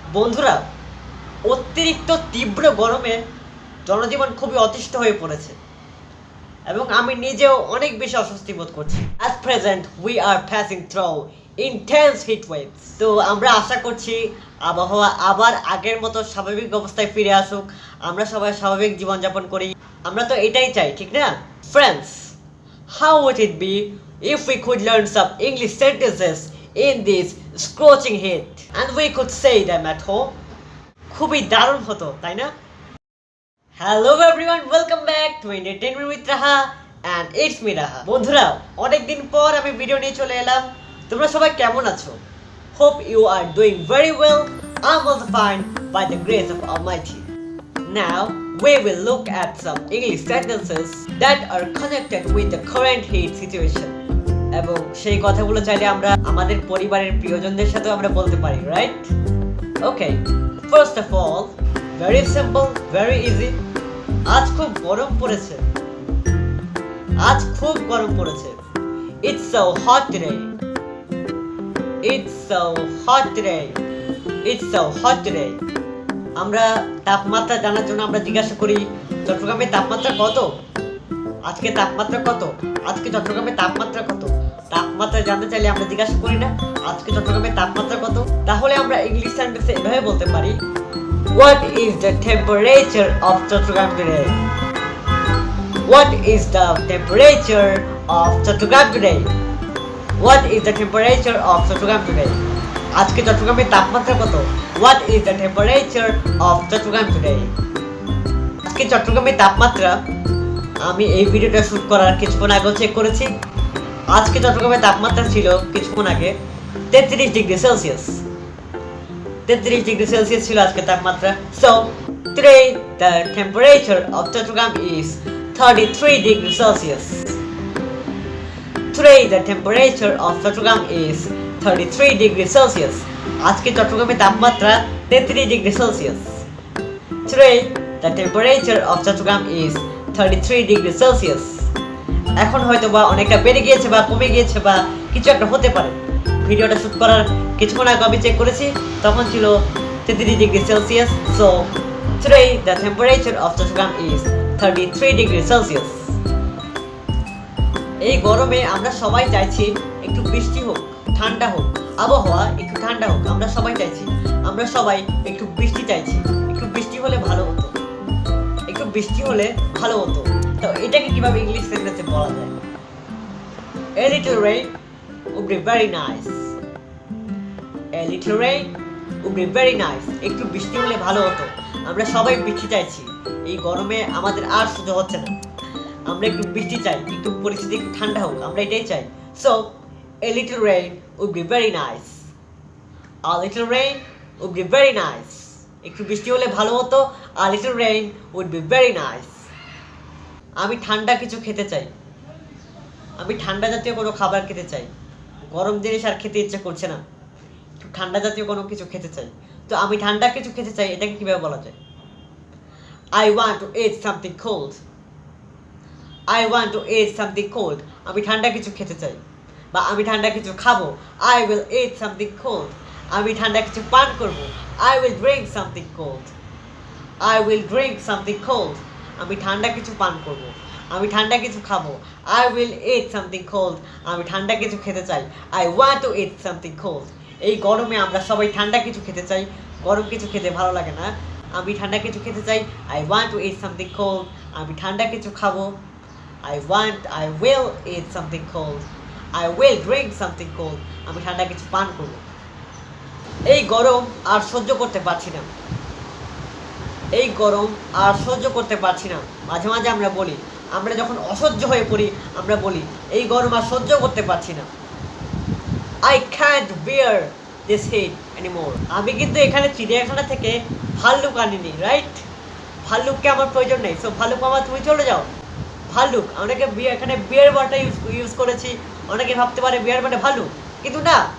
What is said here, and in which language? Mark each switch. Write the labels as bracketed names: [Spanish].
[Bangla] বন্ধুরা, অতিরিক্ত তীব্র গরমে জনজীবন খুবই অতিষ্ঠ হয়ে পড়েছে এবং আমি নিজেও অনেক বেশি অস্বস্তি বোধ করছি। [English] At present we are passing through intense heat waves. [Bangla] তো আমরা আশা করছি আবহাওয়া আবার আগের মতো স্বাভাবিক অবস্থায় ফিরে আসুক, আমরা সবাই স্বাভাবিক জীবনযাপন করি। আমরা তো এটাই চাই, ঠিক না? [English] Friends, how would it be if we could learn some English sentences in this scorching heat and we could say them at home? [Bangla] খুবই দারুণ হতো, তাই না? [English] Hello everyone, welcome back to entertainment with Raha and it's me Raha. [Bangla] বন্ধুরা, অনেকদিন পর আমি video নিয়ে চলে এলাম। তোমরা সবাই কেমন আছো? [English] Hope you are doing very well. I am also fine by the grace of almighty. Now we will look at some English sentences that are connected with the current heat situation. [Bangla] এবং সেই কথাগুলো চাইলে আমরা আমাদের পরিবারের প্রিয়জনদের সাথেও আমরা বলতে পারি, right? [English] Okay, first of all, very simple, very easy. [Bangla] আজ খুব গরম পড়েছে। আজ খুব গরম পড়েছে। [English] It's so hot today. It's so hot today. It's so hot today. [Bangla] আমরা তাপমাত্রা জানার জন্য আমরা জিজ্ঞাসা করি, চট্টগ্রামের তাপমাত্রা কত? আজকে তাপমাত্রা কত? আজকে চট্টগ্রামের তাপমাত্রা কত? তাপমাত্রা জানতে চাইলে আমরা জিজ্ঞাসা করি না, আজকে চট্টগ্রামের তাপমাত্রা কত? তাহলে আমরা ইংলিশ সেন্টেন্সে এভাবে বলতে পারি, [English] What is the temperature of Chattogram today? What is the temperature of Chattogram today? What is the temperature of Chattogram today? [Bangla] আজকে চট্টগ্রামের তাপমাত্রা কত? [English] What is the temperature of Chattogram today? [Bangla] আজকে চট্টগ্রামের তাপমাত্রা, আমি এই ভিডিওটা শুট করার কিছুক্ষণ আগে চেক করেছি। আজকে চট্টগ্রামের তাপমাত্রা ছিল কিছুক্ষণ আগে 33 ডিগ্রি সেলসিয়াস। 33 ডিগ্রি সেলসিয়াস ছিল আজকে তাপমাত্রা। [English] So today the temperature of Chattogram is 33 degree Celsius. Today the temperature of Chattogram is 33 degree Celsius. [Bangla] আজকে চট্টগ্রামের তাপমাত্রা 33 degree Celsius. [English] Today the temperature of Chattogram is 33 degree Celsius. [Bangla] এখন হয়তো বা অনেকটা বেড়ে গিয়েছে বা কমে গিয়েছে বা কিছু একটা হতে পারে। ভিডিওটা শুট করার কিছুক্ষণ আগে আমি চেক করেছি, তখন ছিল 33 degree Celsius. [English] So today the temperature of Chattogram is 33 degree Celsius. [Bangla] এই গরমে আমরা সবাই চাইছি একটু বৃষ্টি হোক, ঠান্ডা হোক, আবহাওয়া একটু ঠান্ডা হোক। আমরা সবাই চাইছি, আমরা সবাই একটু বৃষ্টি চাইছি। একটু বৃষ্টি হলে ভালো হতো, একটু বৃষ্টি হলে ভালো হতো। তো এটাকে কিভাবে ইংলিশ সেন্টেন্সে বলা যায়? [English] A little rain would be very nice. A little rain would be very nice. [Bangla] একটু বৃষ্টি হলে ভালো হতো। আমরা সবাই বৃষ্টি চাইছি। এই গরমে আমাদের আর সহ্য হচ্ছে না। আমরা একটু বৃষ্টি চাই, একটু পরিস্থিতি একটু ঠান্ডা হোক, আমরা এটাই চাই। [English] So a little rain would be very nice. A little rain would be very nice. [Bangla] একটু বৃষ্টি হলে ভালো হতো। [English] A little rain would be very nice. [Bangla] আমি ঠান্ডা কিছু খেতে চাই। আমি ঠান্ডা জাতীয় কোনো খাবার খেতে চাই। গরম জিনিস আর খেতে ইচ্ছা করছে না, একটু ঠান্ডা জাতীয় কোনো কিছু খেতে চাই। তো আমি ঠান্ডা কিছু খেতে চাই, এটাকে কিভাবে বলা যায়? [English] I want to eat something cold. I want to eat something cold. [Bangla] আমি ঠান্ডা কিছু খেতে চাই বা আমি ঠান্ডা কিছু খাবো। [English] I will eat something cold. [Bangla] আমি ঠান্ডা কিছু পান করব। [English] I will drink something cold. I will drink something cold. [Bangla] আমি ঠান্ডা কিছু পান করব। আমি ঠান্ডা কিছু খাবো। [English] I will eat something cold. [Bangla] আমি ঠান্ডা কিছু খেতে চাই। [English] I want to eat something cold. [Bangla] এই গরমে আমরা সবাই ঠান্ডা কিছু খেতে চাই, গরম কিছু খেতে ভালো লাগে না। আমি ঠান্ডা কিছু খেতে চাই। [English] I want to eat something cold. [Bangla] আমি ঠান্ডা কিছু খাবো। [English] I will eat something cold. I will drink something cold. [Bangla] আমি ঠান্ডা কিছু পান করব। এই গরম আর সহ্য করতে পারছি না। এই গরম আর সহ্য করতে পারছি না। মাঝে মাঝে আমরা বলি, আমরা যখন অসহ্য হয়ে পড়ি আমরা বলি, এই গরম আর সহ্য করতে পারছি না। [English] I can't bear this heat anymore. [Bangla] আমি কিন্তু এখানে চিড়িয়াখানা থেকে ভাল্লুক আনিনি, রাইট? ভাল্লুককে আমার প্রয়োজন নেই। সো ভাল্লুক মামা তুমি চলে যাও। ভাল্লুক, অনেকে এখানে বিয়ার ওয়ার্ডটা ইউজ করেছি। অনেকে ভাবতে পারে বিয়ার মানে ভাল্লুক, কিন্তু না।